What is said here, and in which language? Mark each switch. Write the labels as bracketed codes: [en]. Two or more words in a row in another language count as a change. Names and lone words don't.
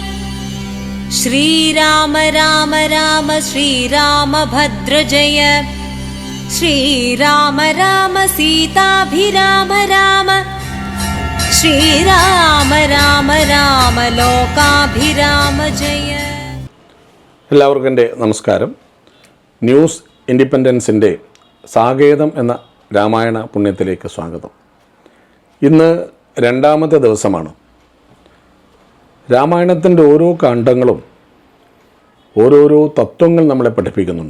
[sa] श्रीराम राम राम श्रीरामभद्र जय। श्रीराम राम सीताभिराम राम। श्रीराम राम राम लोकाभिराम जय. [ml] എല്ലാവർക്കും എൻ്റെ നമസ്കാരം. ന്യൂസ് ഇൻഡിപെൻഡൻസിൻ്റെ സാകേതം എന്ന രാമായണ പുണ്യത്തിലേക്ക് സ്വാഗതം. ഇന്ന് രണ്ടാമത്തെ ദിവസമാണ്. രാമായണത്തിൻ്റെ ഓരോ കാണ്ഡങ്ങളും ഓരോരോ തത്വങ്ങൾ നമ്മളെ പഠിപ്പിക്കുന്നുണ്ട്.